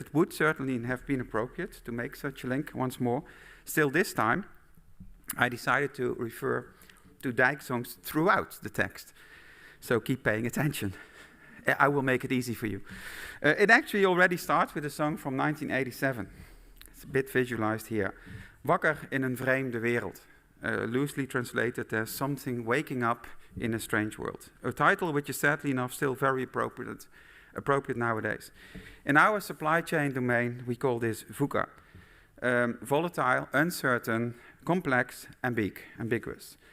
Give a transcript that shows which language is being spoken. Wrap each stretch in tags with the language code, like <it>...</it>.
<en>It would certainly have been appropriate to make such a link once more. Still this time, I decided to refer to Dijk songs throughout the text. So keep paying attention. I will make it easy for you. It actually already starts with a song from 1987. It's a bit visualized here.</en> <nl>Wakker in een vreemde wereld.</nl> <en>Loosely translated as Something Waking Up in a Strange World. A title which is sadly enough still very appropriate nowadays. In our supply chain domain, we call this VUCA. Volatile, uncertain, complex, ambiguous.</en>